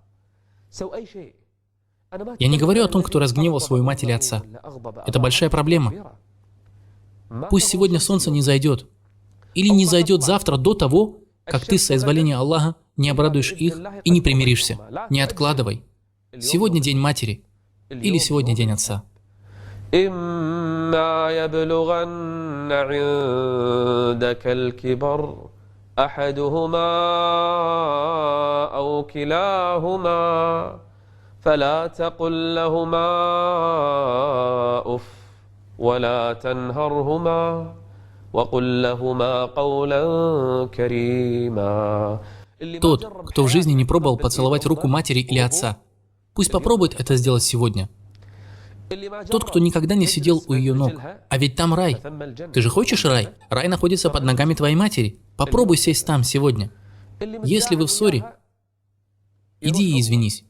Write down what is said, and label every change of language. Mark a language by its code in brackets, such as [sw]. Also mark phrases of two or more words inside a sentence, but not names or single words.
[ru] Я не говорю о том, кто разгневал свою мать или отца. Это большая проблема. Пусть сегодня солнце не зайдет. Или не зайдет завтра до того, как ты с соизволения Аллаха не обрадуешь их и не примиришься. Не откладывай. Сегодня день матери. Или сегодня день отца. [ar] إما يبلغن عندك الكبر أحدهما أو كلاهما فلا تقل لهما أف ولا تنهرهما وقل لهما قولا كريما. [ru] Тот, кто в жизни не пробовал поцеловать руку матери или отца, пусть попробует это сделать сегодня. Тот, кто никогда не сидел у ее ног. А ведь там рай. Ты же хочешь рай? Рай находится под ногами твоей матери. Попробуй сесть там сегодня. Если вы в ссоре, иди и извинись.